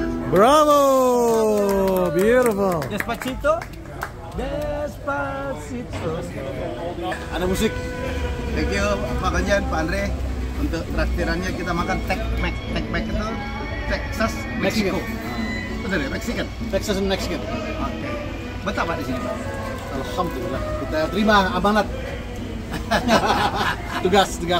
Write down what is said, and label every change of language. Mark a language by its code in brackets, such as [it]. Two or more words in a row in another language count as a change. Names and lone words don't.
[en] Bravo! Beautiful. [es] Despacito. Despacito. [id] Ada musik. [en] Thank you Pak Ganjan, Pak Andre. [id] Untuk traktirannya kita makan Tex-Mex. Tex-Mex itu Texas, Meksiko. Betul ya, Mexican. [en] Texas and Mexican. [id] Oke. Betah Pak di sini Pak? Alhamdulillah. Kita terima amanat. Tugas negara.